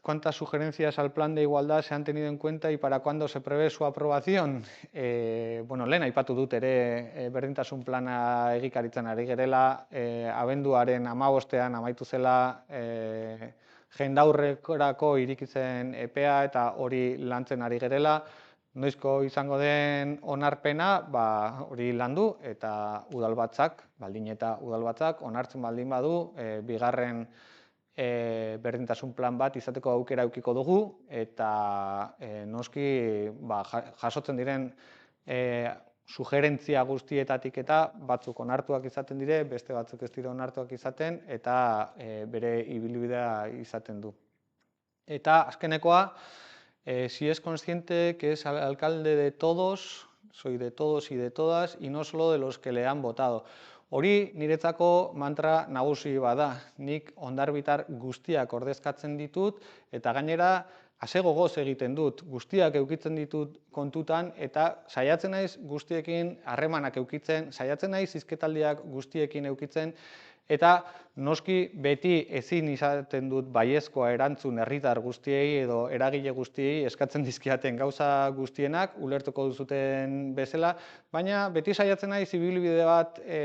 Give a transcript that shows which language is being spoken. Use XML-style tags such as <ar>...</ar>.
<es>¿Cuántas sugerencias al plan de igualdad se han tenido en cuenta y para cuándo se prevé su aprobación?</es> <eu>Lehen aipatu dut ere berdintasun plana egikaritzen ari gerela, abenduaren 15ean amaitu zela jendaurrekorako irikitzen epea eta hori lantzen ari gerela. Noizko izango den onarpena, hori landu eta udalbatzak, baldin eta udalbatzak onartzen baldin badu, bigarren berdintasun plan bat izateko aukera edukiko dugu eta noski jasotzen diren sugerentzia guztietatik eta batzuk onartuak izaten dire, beste batzuk ez dira onartuak izaten eta bere ibilbidea izaten du. Eta azkenekoa,</eu> <es>si es consciente que es alcalde de todos, soy de todos y de todas, y no solo de los que le han votado.</es> <eu>Hori niretzako mantra nagusi bada, nik hondarbitar guztiak ordezkatzen ditut, eta gainera ase gogoz egiten dut, guztiak eukitzen ditut kontutan, eta saiatzen naiz guztiekin harremanak eukitzen, saiatzen naiz hizketaldiak guztiekin eukitzen, eta noski beti ezin izaten dut baiezkoa erantzun herritar guztiei edo eragile guztiei eskatzen dizkiaten gauza guztienak, ulertuko duzuten bezala, baina beti saiatzen naiz ibilbide bat</eu>